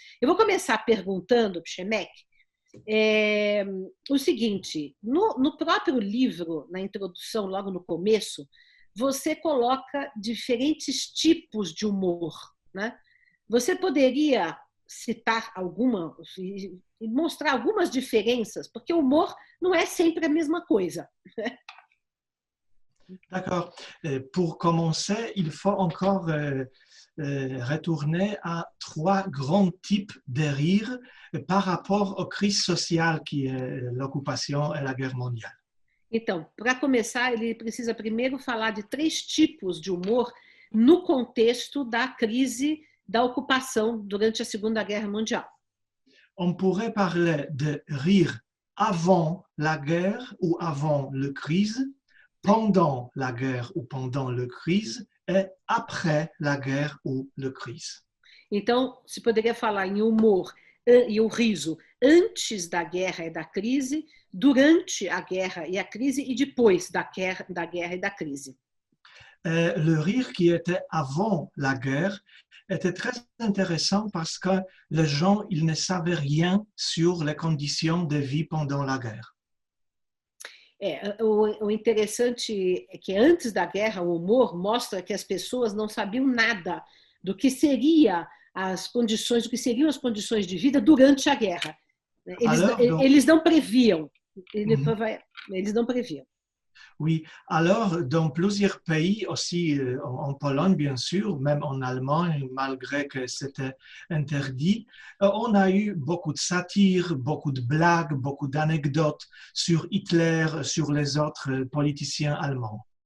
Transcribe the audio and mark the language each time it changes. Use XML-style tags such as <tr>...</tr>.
<pt>Eu vou começar perguntando, Przemek, o seguinte: no próprio livro, na introdução, logo no começo, você coloca diferentes tipos de humor, né? Você poderia citar alguma e mostrar algumas diferenças, porque o humor não é sempre a mesma coisa.</pt> <fr>D'accord. Pour commencer, il faut encore retourner à trois grands types de rire par rapport aux crises sociales qui est l'occupation et la guerre mondiale.</fr> <pt>Então, para começar, ele precisa primeiro falar de três tipos de humor no contexto da crise da ocupação durante a Segunda Guerra Mundial.</pt> <fr>On pourrait parler de rire avant la guerre ou avant la crise, pendant la guerre ou pendant la crise et après la guerre ou la crise.</fr> <pt>Então, se poderia falar em humor e o riso antes da guerra e da crise, durante a guerra e a crise e depois da guerra e da crise.</pt> <fr>Le rire qui était avant la guerre était très intéressant parce que les gens ils ne savaient rien sur les conditions de vie pendant la guerre.</fr> <pt>O interessante é que antes da guerra o humor mostra que as pessoas não sabiam nada do que seriam as condições de vida durante a guerra. Eles não previam. Eles não previam.</pt> <fr>Oui, alors dans plusieurs pays, aussi en Pologne bien sûr, même en Allemagne, malgré que c'était interdit, on a eu beaucoup de satire, beaucoup de blagues, beaucoup d'anecdotes sur Hitler, sur les autres politiciens allemands.</fr>